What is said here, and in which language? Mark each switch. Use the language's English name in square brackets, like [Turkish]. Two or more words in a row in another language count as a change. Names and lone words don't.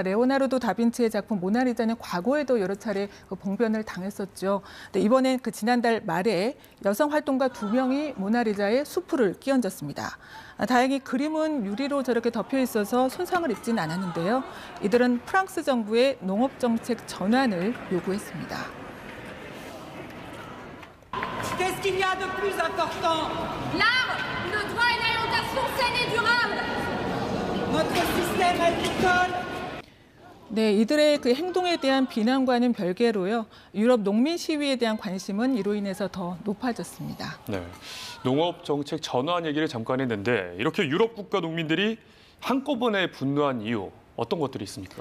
[Korean] 레오나르도 다빈치의 작품 모나리자는 과거에도 여러 차례 봉변을 당했었죠. 네, 이번엔 지난달 말에 여성 활동가 2명이 모나리자에 수프를 끼얹었습니다. 다행히 그림은 유리로 저렇게 덮여 있어서 손상을 입지는 않았는데요. 이들은 프랑스 정부의 농업 정책 전환을 요구했습니다. [French] Qu'est-ce qu'il y a de plus important? L'arbre, le droit à une alimentation saine et durable. Notre système agricole. [Korean] 네, 이들의 그 행동에 대한 비난과는 별개로요. 유럽 농민 시위에 대한 관심은 이로 인해서 더 높아졌습니다. 네, 농업 정책 전환 얘기를 잠깐 했는데 이렇게 유럽 국가 농민들이 한꺼번에 분노한 이유 어떤 것들이 있습니까?